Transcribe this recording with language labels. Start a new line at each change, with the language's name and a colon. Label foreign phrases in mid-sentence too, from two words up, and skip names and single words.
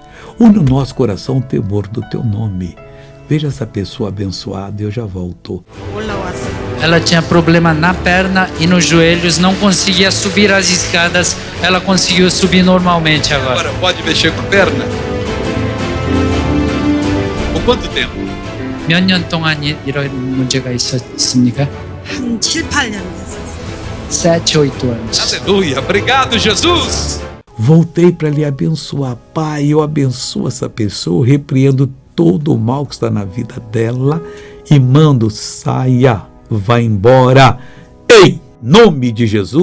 Portuguese: Une no nosso coração o temor do teu nome. Veja essa pessoa abençoada, eu já volto. Ela tinha problema na perna e nos joelhos, não conseguia subir as escadas, ela conseguiu subir normalmente agora. Agora pode mexer com a perna? Por quanto tempo?
Korean: 몇 년 동안 이런 문제가 있었습니까? 한 7, 8년 됐었어요.
Portuguese: 7, 8 anos. Aleluia, obrigado Jesus. Voltei para lhe abençoar. Pai, eu abençoo essa pessoa, repreendo todo o mal que está na vida dela e mando, saia, vá embora, em nome de Jesus.